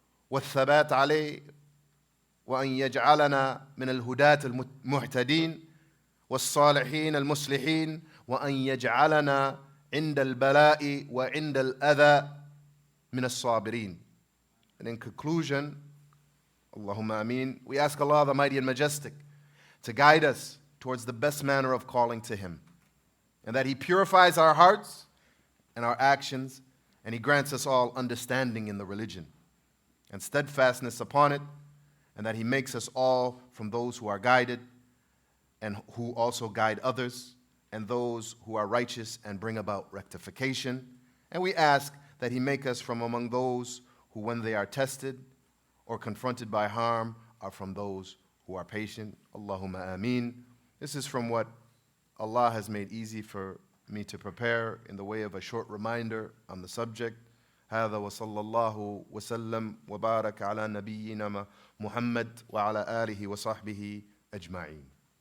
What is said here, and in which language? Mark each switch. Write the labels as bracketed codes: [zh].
[ar] والثبات عليه، وأن يجعلنا من الهداة المهتدين والصالحين المصلحين، وأن يجعلنا عند البلاء وعند الأذى من الصابرين. [en] And in conclusion, Allahumma ameen, we ask Allah the Mighty and Majestic to guide us towards the best manner of calling to Him, and that He purifies our hearts and our actions, and He grants us all understanding in the religion and steadfastness upon it, and that He makes us all from those who are guided and who also guide others, and those who are righteous and bring about rectification. And we ask that He make us from among those who, when they are tested or confronted by harm, are from those who are patient. Allahumma ameen. This is from what Allah has made easy for me to prepare in the way of a short reminder on the subject. [ar] هذا وصلى الله وسلم وبارك على نبينا محمد وعلى آله وصحبه أجمعين.